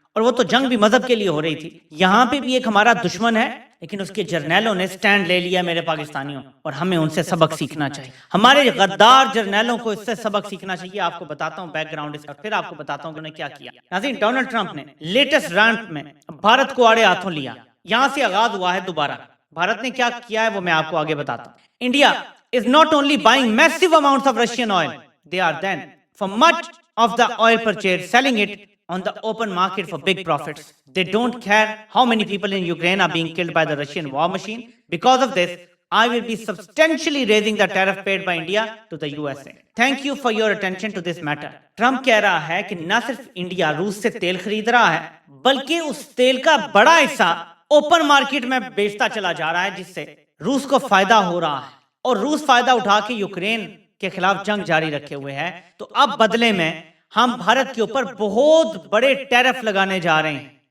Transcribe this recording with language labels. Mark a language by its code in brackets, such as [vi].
[hi] और वो तो जंग भी मजहब के लिए हो रही थी। यहाँ पे भी एक हमारा दुश्मन है, लेकिन उसके जर्नैलों ने स्टैंड ले लिया मेरे पाकिस्तानियों, और हमें उनसे सबक सीखना चाहिए। हमारे गद्दार जर्नैलों को इससे सबक सीखना चाहिए। आपको बताता हूँ बैकग्राउंड इसका, फिर आपको बताता हूँ कि उन्होंने क्या किया। नाज़रीन, डोनाल्ड ट्रंप ने लेटेस्ट रैंप में भारत को आड़े हाथों लिया, यहां से आगाज हुआ है दोबारा। भारत ने क्या किया है वो मैं आपको आगे बताता हूँ। [en] India is not only buying massive amounts of Russian oil, they are then, for much of the oil purchase, selling it on the open market for big profits. They don't care how many people in Ukraine are being killed by the Russian war machine. Because of this, I will be substantially raising the tariff paid by India to the USA. Thank you for your attention to this matter. [hi] Trump कह रहा है कि न सिर्फ India रूस से तेल खरीद रहा है, बल्कि उस तेल का बड़ा हिस्सा ओपन मार्केट में बेचता चला जा रहा है, जिससे रूस को फायदा हो रहा है। और रूस फायदा उठा के यूक्रेन के खिलाफ जंग जारी रखे हुए है। तो अब बदले में हम भारत के ऊपर बहुत बड़े टैरिफ लगाने जा रहे हैं।